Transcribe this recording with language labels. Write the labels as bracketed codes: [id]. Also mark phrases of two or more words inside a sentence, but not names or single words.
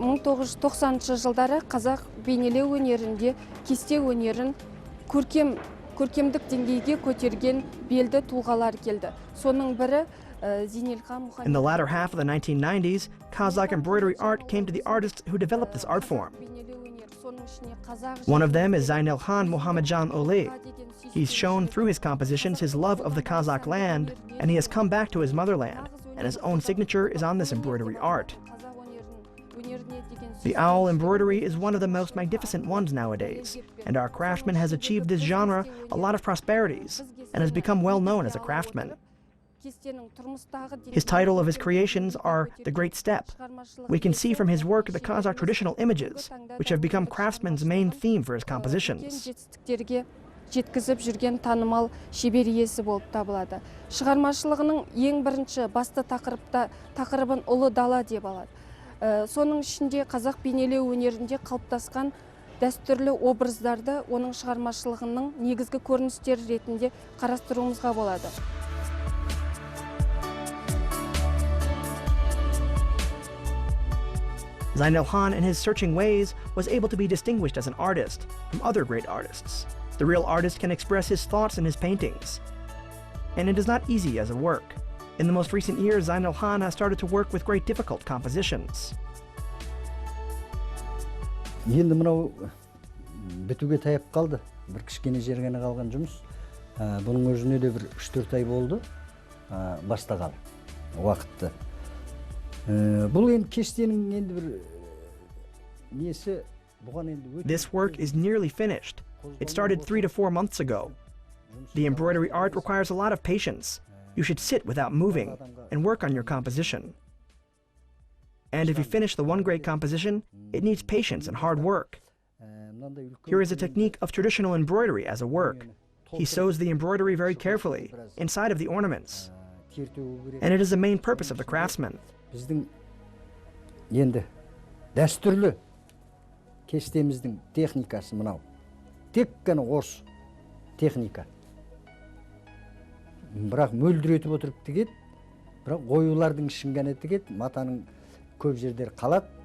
[kk] 1990 жылдары қазақ бейнелеу өнерінде кесте өнерін көркем көркемдік деңгейге көтерген белді тұлғалар келді. Соның бірі Зейнелхан Мұхамеджан. [en] In the latter half of the 1990s, Kazakh embroidery art came to the artists who developed this art form. One of them is Zeynelkhan Muhammadjan Joly. He's shown through his compositions his love of the Kazakh land, and he has come back to his motherland, and his own signature is on this embroidery art. The owl embroidery is one of the most magnificent ones nowadays, and our craftsman has achieved this genre a lot of prosperities, and has become well known as a craftsman. His title of his creations are The Great Steppe. We can see from his work the Kazakh traditional images, which have become craftsman's main theme for his compositions. [kk] Жеткізіп жүрген танымал шебер иесі болып табылады. Шығармашылығының ең бірінші басты тақырыбын ұлы дала деп алады. Соның ішінде қазақ бейнелеу өнерінде қалыптасқан дәстүрлі образдарды оның шығармашылығының негізгі көріністері ретінде қарастыруымызға болады. [en] Zeynelkhan, in his searching ways, was able to be distinguished as an artist from other great artists. The real artist can express his thoughts in his paintings. And it is not easy as a work. In the most recent years, Zeynelkhan has started to work with great difficult compositions. [kk] Енді мынау бітуге таяп қалды. Бір кішкене жерге қалған жұмыс. Бұның өзіне де бір 3-4 ай болды бастаған уақытты. Бұл енді кештенің енді бір несі бұған енді [en] This work is nearly finished. It started 3 to 4 months ago. The embroidery art requires a lot of patience. You should sit without moving and work on your composition. And if you finish the one great composition, it needs patience and hard work. Here is a technique of traditional embroidery as a work. He sews the embroidery very carefully inside of the ornaments. And it is the main purpose of the craftsman. [kk] Біздің енді дәстүрлі кестеміздің техникасы мынау. Тек қана осы техника. Бірақ мөлдіретіп отырып тігеді, бірақ оюлардың ішін ғана тігеді, матаның көп жердер қалады.